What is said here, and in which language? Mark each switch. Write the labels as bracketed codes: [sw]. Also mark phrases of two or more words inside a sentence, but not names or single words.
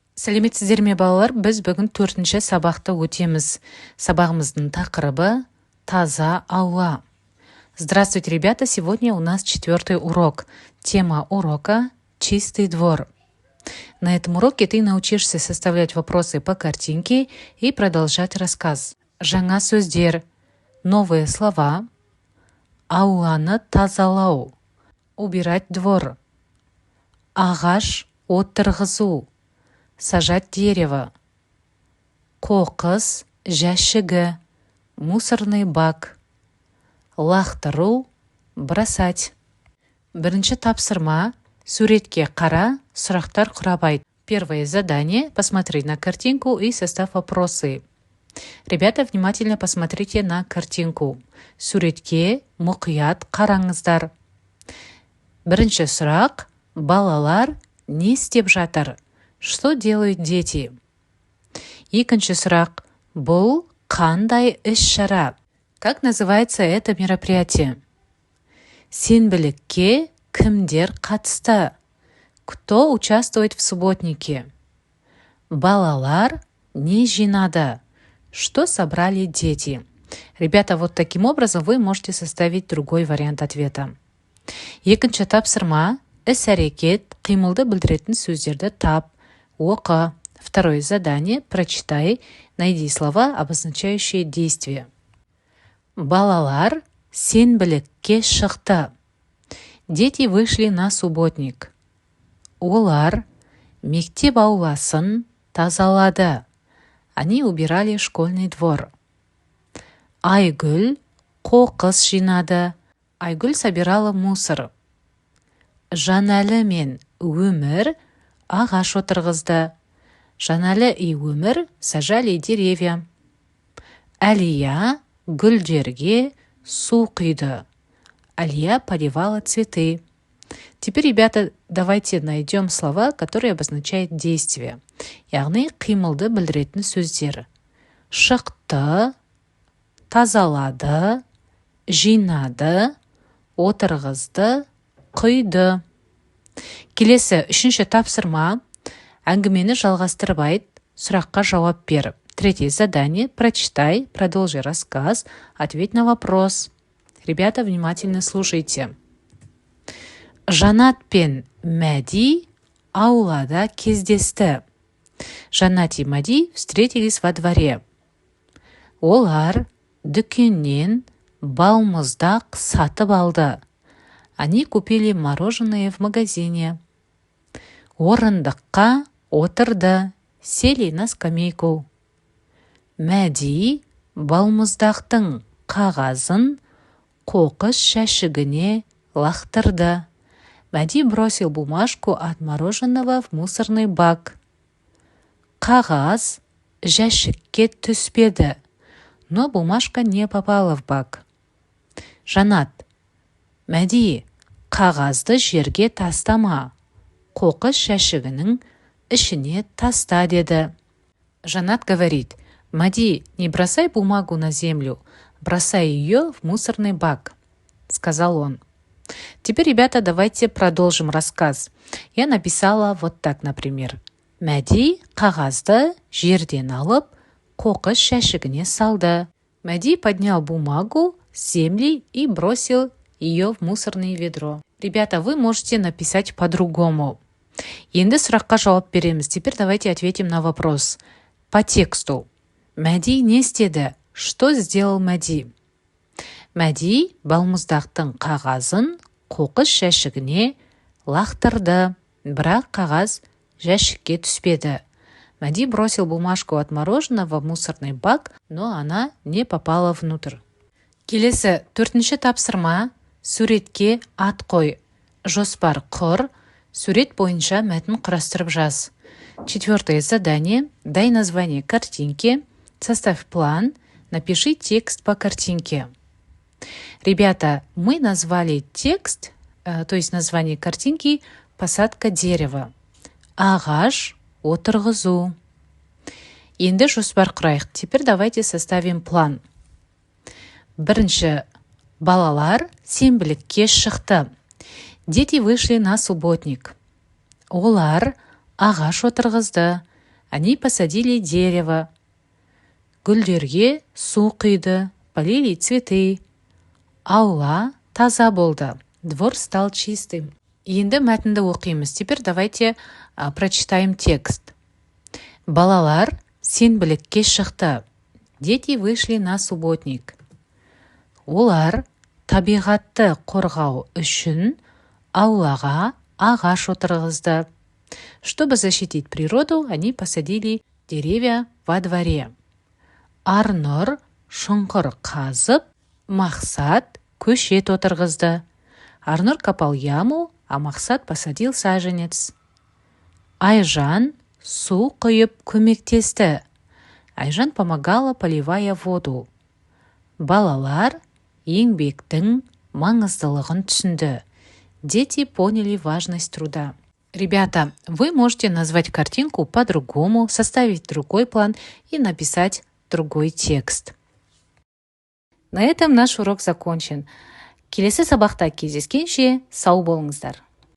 [kk] Сәлеметсіздер ме балалар, біз бүгін 4-ші сабақты өтеміз. Сабағымыздың тақырыбы таза ауа. [ru] Здравствуйте, ребята! Сегодня у нас 4-й урок. Тема урока «Чистый двор». На этом уроке ты научишься составлять вопросы по картинке и продолжать рассказ. [kk] Жаңа сөздер, [ru] новые слова, [kk] ауланы тазалау, [ru] убирать двор, [kk] ағаш отырғызу, [ru] сажать дерево, [kk] қоқыс жәшігі, [ru] мусорный бак, [kk] лақтыру, бросать. Бірінші тапсырма, суретке қара, сұрақтар құрап айт. [ru] Первое задание – посмотреть на картинку и состав вопросы. Ребята, внимательно посмотрите на картинку. [kk] Суретке мұқият қараңыздар. Бірінші сұрақ, балалар не істеп жатыр? [ru] Что делают дети? [kk] Екінші сұрақ, бұл қандай іс-шара? [ru] Как называется это мероприятие? [kk] Сенбілікке кімдер қатысты? [ru] Кто участвует в субботнике? [kk] Балалар не жинады? [ru] Что собрали дети? Ребята, вот таким образом вы можете составить другой вариант ответа. [kk] Екінші тапсырма, іс-әрекет, қимылды білдіретін сөздерді тап, оқы. [ru] Второе задание, прочитай, найди слова, обозначающие действие. [kk] Балалар сенбілікке шықты. [ru] Дети вышли на субботник. [kk] Олар мектеп ауласын тазалады. [ru] Они убирали школьный двор. [kk] Айгүл қоқыс жинады. [ru] Айгүл собирала мусор. [kk] Жанәлі мен Өмір ағаш отырғызды. [ru] Жанәлі и Өмір сажали деревья. [kk] Алия гүлдерге су құйды. [ru] Алия поливала цветы. Теперь, ребята, давайте найдем слова, которые обозначают действие. [kk] Яғни қимылды білдіретін сөздер. Шықты, тазалады, жинады, отырғызды, құйды. Келесі, үшінші тапсырма, әңгімені жалғастырып айт, сұраққа жауап бер. [ru] Третье задание, прочитай, продолжи рассказ, ответь на вопрос. Ребята, внимательно слушайте. [kk] Жанат пен Мәди аулада кездесті. [ru] Жанат и Мәди встретились во дворе. [kk] Олар дүкеннен балмұздақ сатып алды. [ru] Они купили мороженое в магазине. [kk] Орындыққа отырды, [ru] сели на скамейку. [kk] Мәди балмұздақтың қағазын қоқыс жәшігіне лақтырды. [ru] Мәди бросил бумажку от мороженого в мусорный бак. [kk] Қағаз жәшікке түспеді, [ru] но бумажка не попала в бак. [kk] Жанат: Мәди, қағазды жерге тастама, қоқыс жәшігінің ішіне таста, деді. [ru] Жанат говорит: Мәди, не бросай бумагу на землю, бросай ее в мусорный бак, сказал он. Теперь, ребята, давайте продолжим рассказ. Я написала вот так, например. [kk] Мәди қағазды жерден алып, қоқыс жәшігіне салды. [ru] Мәди поднял бумагу с земли и бросил ее в мусорное ведро. Ребята, вы можете написать по-другому. [kk] Енді сұраққа жауап береміз. [ru] Теперь давайте ответим на вопрос. По тексту. [kk] Мәди не істеді? [ru] Что сделал Мәди? [kk] Мәди балмұздақтың қағазын қоқыс жәшігіне лақтырды, бірақ қағаз жәшікке түспеді. [ru] Мәди бросил бумажку от мороженого в мусорный бак, но она не попала внутрь. [kk] Келесі, 4-ші тапсырма, суретке ат қой, жоспар құр, сурет бойынша мәтін құрастырып жаз. [ru] 4-е задание, дай название картинки, составь план, напиши текст по картинке. Ребята, мы назвали текст, то есть название картинки, посадка дерева. [kk] Ағаш отырғызу. Енді жоспар құрайық. [ru] Теперь давайте составим план. [kk] Бірінші, балалар сенбілікке шықты. [ru] Дети вышли на субботник. [kk] Олар ағаш отырғызды. [ru] Они посадили дерево. [kk] Гүлдерге су құйды, [ru] полили цветы. [kk] Аула таза болды. [ru] Двор стал чистым. [kk] Енді мәтінді оқимыз. [ru] Теперь давайте прочитаем текст. [kk] Балалар сенбілікке шықты. [ru] Дети вышли на субботник. [kk] Олар табиғатты қорғау үшін аулаға ағаш отырғызды. [ru] Чтобы защитить природу, они посадили деревья во дворе. [kk] Арнұр шұңқыр қазып, Мақсат көшет отырғызды. [ru] Арнұр копал яму, а Мақсат посадил саженец. [kk] Айжан су құйып көмектесті. [ru] Айжан помогала, поливая воду. [kk] Балалар еңбектің маңыздылығын түсінді. [ru] Дети поняли важность труда. Ребята, вы можете назвать картинку по-другому, составить другой план и написать другой текст. На этом наш урок закончен. [kk] Келесі сабақта кездескенше сау болыңыздар.